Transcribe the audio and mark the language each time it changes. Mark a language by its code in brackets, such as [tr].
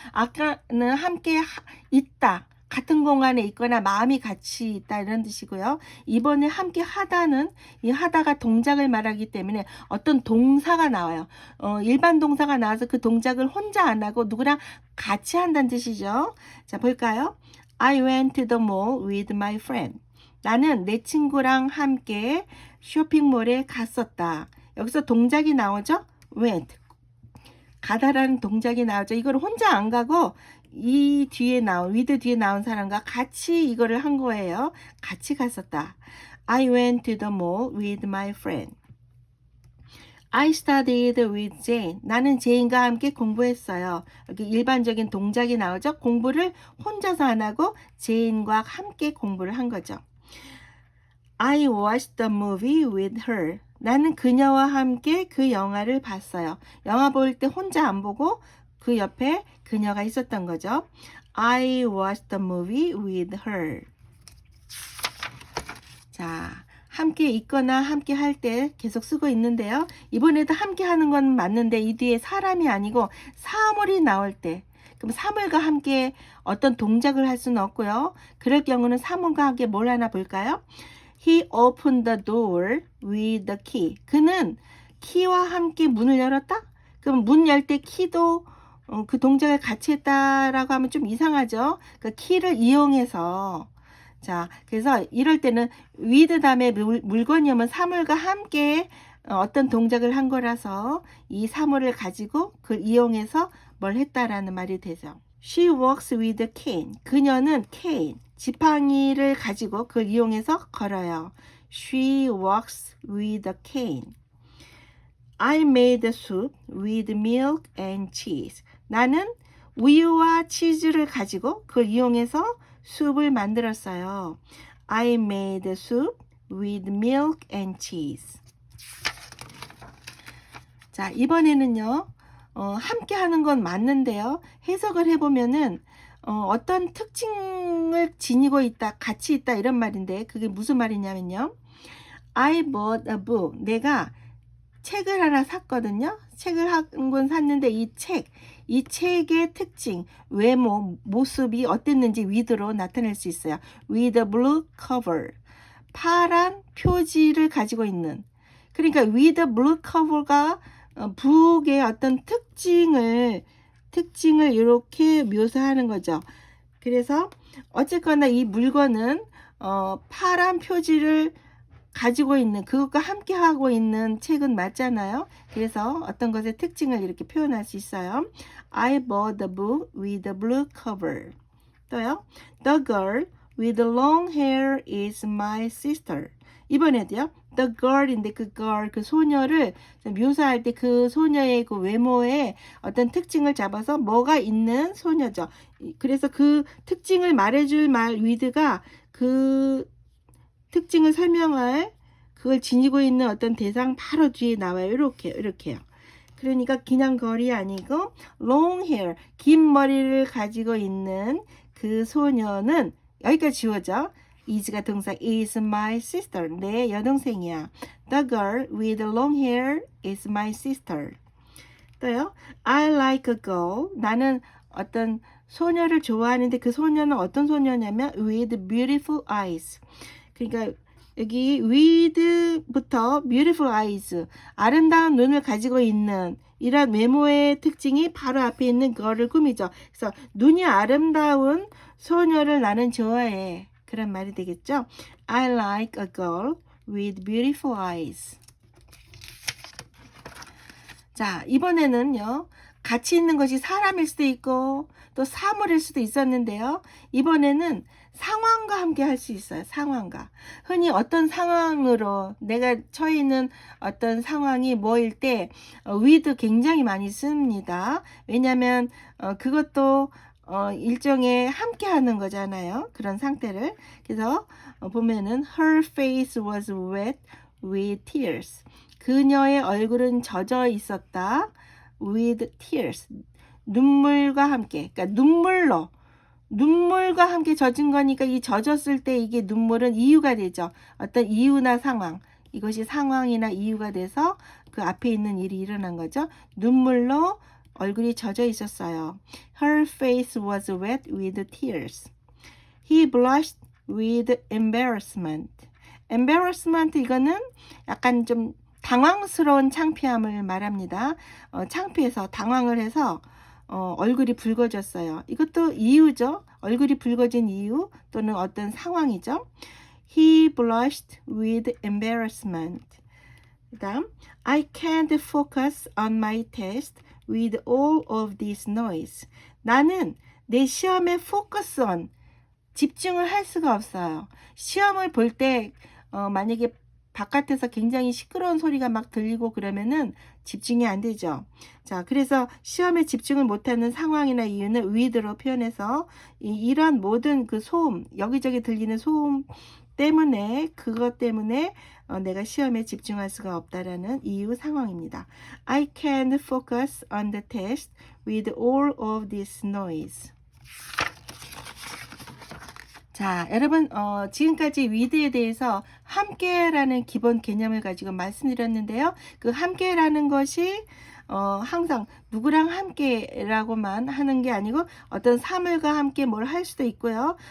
[ko] 아까는 함께 있다, 같은 공간에 있거나 마음이 같이 있다 이런 뜻이고요. 이번에 함께 하다는 이 하다가 동작을 말하기 때문에 어떤 동사가 나와요. 일반 동사가 나와서 그 동작을 혼자 안 하고 누구랑 같이 한다는 뜻이죠. 자, 볼까요? [en] I went to the mall with my friend. [ko] 나는 내 친구랑 함께 쇼핑몰에 갔었다. 여기서 동작이 나오죠? went. 가다라는 동작이 나오죠. 이걸 혼자 안 가고 이 뒤에 나온 with 뒤에 나온 사람과 같이 이거를 한 거예요. 같이 갔었다. [en] I went to the mall with my friend. I studied with Jane. [ko] 나는 제인과 함께 공부했어요. 여기 일반적인 동작이 나오죠. 공부를 혼자서 안 하고 제인과 함께 공부를 한 거죠. [en] I watched the movie with her. [ko] 나는 그녀와 함께 그 영화를 봤어요. 영화 볼 때 혼자 안 보고 그 옆에 그녀가 있었던 거죠. [en] I watched the movie with her. [ko] 자, 함께 있거나 함께 할 때 계속 쓰고 있는데요. 이번에도 함께 하는 건 맞는데 이 뒤에 사람이 아니고 사물이 나올 때, 그럼 사물과 함께 어떤 동작을 할 수는 없고요. 그럴 경우는 사물과 함께 뭘 하나 볼까요? [en] He opened the door with the key. [ko] 그는 키와 함께 문을 열었다? 그럼 문 열 때 키도 그 동작을 같이 했다라고 하면 좀 이상하죠? 그 키를 이용해서. 자, 그래서 이럴 때는 with 다음에 물건이 오면 사물과 함께 어떤 동작을 한 거라서 이 사물을 가지고 그걸 이용해서 뭘 했다라는 말이 되죠. [en] She walks with a cane. [ko] 그녀는 cane, 지팡이를 가지고 그걸 이용해서 걸어요. [en] She walks with a cane. I made a soup with milk and cheese. [ko] 나는 우유와 치즈를 가지고 그걸 이용해서 숲을 만들었어요. [en] I made a soup with milk and cheese. [ko] 자, 이번에는요. 함께 하는 건 맞는데요. 해석을 해보면은 어떤 특징을 지니고 있다, 같이 있다 이런 말인데 그게 무슨 말이냐면요. [en] I bought a book. [ko] 내가 책을 하나 샀거든요. 책을 한 권 샀는데 이 책의 특징, 외모, 모습이 어땠는지 with로 나타낼 수 있어요. [en] with a blue cover. [ko] 파란 표지를 가지고 있는. 그러니까 [en] with a blue cover [ko] 가 북의 어떤 특징을 이렇게 묘사하는 거죠. 그래서 어쨌거나 이 물건은 파란 표지를 가지고 있는, 그것과 함께 하고 있는 책은 맞잖아요. 그래서 어떤 것의 특징을 이렇게 표현할 수 있어요. [en] I bought the book with a blue cover. [ko] 또요. [en] The girl with the long hair is my sister. [ko] 이번에도요. The girl인데 그 girl, 그 소녀를 묘사할 때 그 소녀의 그 외모에 어떤 특징을 잡아서 뭐가 있는 소녀죠. 그래서 그 특징을 말해줄 말 with가 그 특징을 설명할 그걸 지니고 있는 어떤 대상 바로 뒤에 나와요. 이렇게요. 그러니까 그냥 걸이 아니고 [en] long hair, [ko] 긴 머리를 가지고 있는 그 소녀는 여기까지 지워져. [en] is가 [ko] 동사 [en] is my sister. [ko] 내 여동생이야. [en] The girl with long hair is my sister. [ko] 또요. [en] I like a girl. [ko] 나는 어떤 소녀를 좋아하는데 그 소녀는 어떤 소녀냐면 [en] with beautiful eyes. [ko] 그러니까 여기 with부터 [en] beautiful eyes, [ko] 아름다운 눈을 가지고 있는 이런 외모의 특징이 바로 앞에 있는 girl을 꾸미죠. 그래서 눈이 아름다운 소녀를 나는 좋아해. 그런 말이 되겠죠. [en] I like a girl with beautiful eyes. [ko] 자, 이번에는요. 같이 있는 것이 사람일 수도 있고 또 사물일 수도 있었는데요. 이번에는 상황과 함께 할 수 있어요. 상황과. 흔히 어떤 상황으로 내가 처해 있는 어떤 상황이 뭐일 때 with 굉장히 많이 씁니다. 왜냐하면 그것도 일종의 함께 하는 거잖아요. 그런 상태를. 그래서 보면은 [en] her face was wet with tears. [ko] 그녀의 얼굴은 젖어 있었다. [en] with tears. [ko] 눈물과 함께. 그러니까 눈물과 함께 젖은 거니까 이 젖었을 때 이게 눈물은 이유가 되죠. 어떤 이유나 상황. 이것이 상황이나 이유가 돼서 그 앞에 있는 일이 일어난 거죠. 눈물로 얼굴이 젖어 있었어요. [en] Her face was wet with tears. He blushed with embarrassment. [ko] embarrassment 이거는 약간 좀 당황스러운 창피함을 말합니다. 창피해서 당황을 해서 얼굴이 붉어졌어요. 이것도 이유죠. 얼굴이 붉어진 이유 또는 어떤 상황이죠. [en] He blushed with embarrassment. [ko] 그다음 [en] I can't focus on my test with all of this noise. [ko] 나는 내 시험에 focus on, 집중을 할 수가 없어요. 시험을 볼 때 만약에 바깥에서 굉장히 시끄러운 소리가 막 들리고 그러면은 집중이 안 되죠. 자, 그래서 시험에 집중을 못하는 상황이나 이유는 with로 표현해서 이런 모든 그 소음, 여기저기 들리는 소음 때문에, 그것 때문에 내가 시험에 집중할 수가 없다라는 이유 상황입니다. [en] I can't focus on the test with all of this noise. [ko] 자, 여러분, 지금까지 with에 대해서 함께라는 기본 개념을 가지고 말씀드렸는데요. 그 함께라는 것이 항상 누구랑 함께라고만 하는 게 아니고 어떤 사물과 함께 뭘 할 수도 있고요.